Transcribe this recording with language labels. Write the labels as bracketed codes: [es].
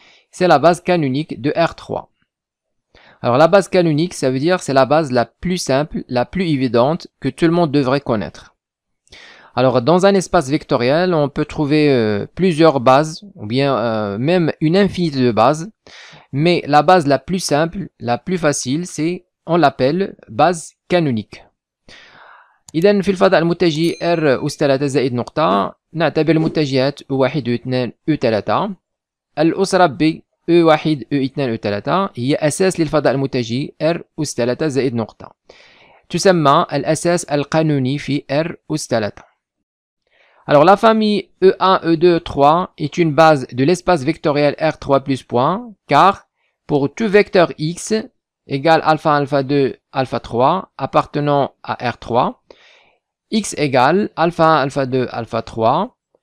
[fr] C'est la base canonique de R3. Alors la base canonique, ça veut dire c'est la base la plus simple, la plus évidente que tout le monde devrait connaître. Alors dans un espace vectoriel, on peut trouver plusieurs bases, ou bien même une infinité de bases, mais la base la plus simple, la plus facile, on l'appelle base canonique. [ar] إذا في الفضاء المتجه R أس 3 زائد نقطة نعتبر المتجهات E1 E2 E3. الأسرة B E1 E2 E3 هي أساس للفضاء المتجه R أس 3 زائد نقطة. تسمى الأساس القانوني في R أس 3. [fr] Alors la famille E1, E2, 3 est une base de l'espace vectoriel R3 plus point, car pour tout vecteur X égale alpha 1, alpha 2, alpha 3 appartenant à R3, X égale alpha 1, alpha 2, alpha 3.